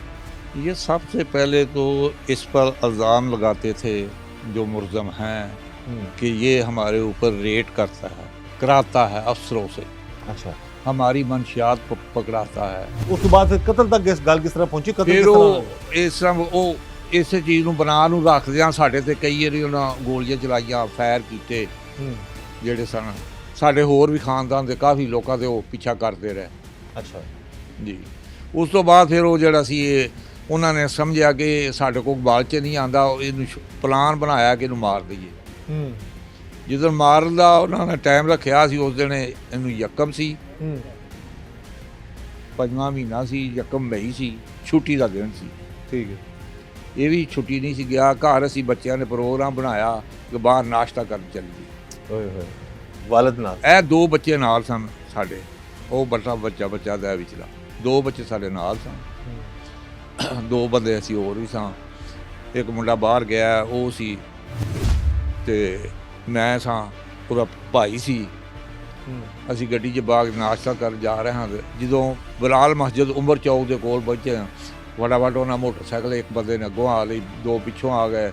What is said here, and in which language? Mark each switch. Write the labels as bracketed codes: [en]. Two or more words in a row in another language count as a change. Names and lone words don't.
[ur] یہ سب سے پہلے تو اس پر الزام لگاتے تھے جو ملزم ہیں کہ یہ ہمارے اوپر ریڈ کرتا ہے، کراتا ہے افسروں سے, अच्छा, ہماری منشیات کو پکڑاتا ہے. اس کے بعد پھر قتل تک اس گل کس طرح پہنچی? कत्ल फिर किस वो तरह? اس طرح وہ اس چیز [pa] ਨੂੰ ਬਣਾ ਨੂੰ ਰੱਖਦਿਆਂ ਸਾਡੇ ਤੇ ਕਈ ਵਾਰੀ ਉਹਨਾਂ ਗੋਲੀਆਂ ਚਲਾਈਆਂ, ਫਾਇਰ ਕੀਤੇ, ਜਿਹੜੇ ਸਨ ਸਾਡੇ ਹੋਰ ਵੀ ਖਾਨਦਾਨ ਦੇ ਕਾਫੀ ਲੋਕਾਂ ਦੇ ਉਹ ਪਿੱਛਾ ਕਰਦੇ ਰਹੇ। [ur] अच्छा [pa] ਜੀ ਉਸ ਤੋਂ ਬਾਅਦ ਫਿਰ ਉਹ ਜਿਹੜਾ ਸੀ ਇਹ ਉਹਨਾਂ ਨੇ ਸਮਝਿਆ ਕਿ ਸਾਡੇ ਕੋਲ ਬਾਲ 'ਚ ਨਹੀਂ ਆਂਦਾ, ਇਹਨੂੰ ਪਲਾਨ ਬਣਾਇਆ ਕਿ ਇਹਨੂੰ ਮਾਰ ਦਈਏ। ਜਦੋਂ ਮਾਰਨ ਦਾ ਉਹਨਾਂ ਨੇ ਟਾਈਮ ਰੱਖਿਆ ਸੀ ਉਸ ਦਿਨ ਇਹਨੂੰ ਯਕਮ ਸੀ, 5ਵਾਂ ਮਹੀਨਾ ਸੀ, ਯਕਮ ਮਈ ਸੀ, ਛੁੱਟੀ ਦਾ ਦਿਨ ਸੀ। [ur] ٹھیک ہے. [pa] ਇਹ ਵੀ ਛੁੱਟੀ ਨਹੀਂ ਸੀ ਗਿਆ ਘਰ। ਅਸੀਂ ਬੱਚਿਆਂ ਨੇ ਪ੍ਰੋਗਰਾਮ ਬਣਾਇਆ ਕਿ ਬਾਹਰ ਨਾਸ਼ਤਾ ਕਰਨ ਚੱਲੀਏ। ਓਏ ਹੋਏ, ਵਾਲਿਦ ਨਾਲ। ਇਹ 2 ਬੱਚੇ ਨਾਲ ਸਨ ਸਾਡੇ, ਉਹ ਬੱਚਾ ਦਾ ਵਿਚਲਾ 2 ਬੱਚੇ ਸਾਡੇ ਨਾਲ ਸਨ। 2 ਬੰਦੇ ਅਸੀਂ ਹੋਰ ਵੀ ਸਾਂ। ਇੱਕ ਮੁੰਡਾ ਬਾਹਰ ਗਿਆ ਉਹ ਸੀ, ਤੇ ਮੈਂ ਸਾਂ, ਉਹਦਾ ਭਾਈ ਸੀ। ਅਸੀਂ ਗੱਡੀ 'ਚ ਬਾਗ ਨਾਸ਼ਤਾ ਕਰਨ ਜਾ ਰਹੇ ਹਾਂ ਤੇ ਜਦੋਂ ਬਲਾਲ ਮਸਜਿਦ ਉਮਰ ਚੌਕ ਦੇ ਕੋਲ ਪਹੁੰਚੇ ਹਾਂ, ਫਟਾਫਟ ਉਹਨਾਂ ਮੋਟਰਸਾਈਕਲ ਇੱਕ ਬੰਦੇ ਨੇ ਅੱਗੋਂ ਆ ਲਈ, 2 ਪਿੱਛੋਂ ਆ ਗਏ।